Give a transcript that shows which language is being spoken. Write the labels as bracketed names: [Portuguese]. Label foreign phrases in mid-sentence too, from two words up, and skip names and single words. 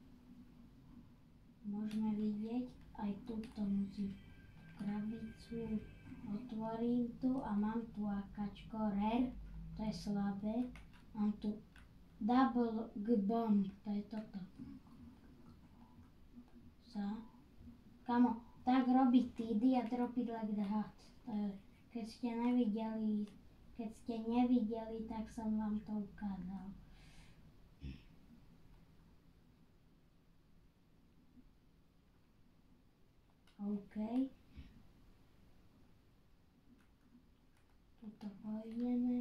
[Slovak] Môžeme vidieť, aj túto musím krabicu. Otvorím tu a mám tu AKčko rare, to je slabé. Mám tu [English] double bomb, [Slovak] to je toto. Kamo, tak robí TD a [English] drop it like the hat. [Slovak] Keď ste nevideli, tak som vám to ukázal. OK. Tuto pôjdeme.